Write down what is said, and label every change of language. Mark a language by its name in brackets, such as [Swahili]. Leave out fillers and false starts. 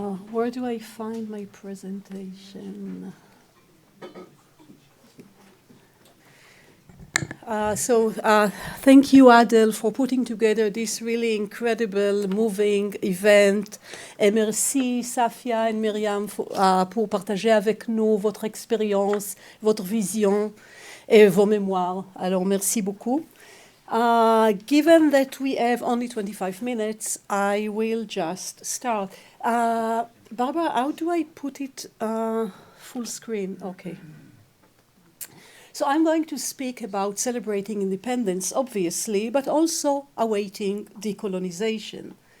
[English] Where do I find my presentation? Thank you, Adel, for putting together this really incredible, moving event. [French] Et merci, Safia et Myriam, pour partager avec nous votre expérience, votre vision et vos mémoires. Alors, merci beaucoup. [English] Given that we have only 25 minutes, I will just start. Barbara, how do I put it full screen? Okay. So I'm going to speak about celebrating independence, obviously, but also awaiting decolonization.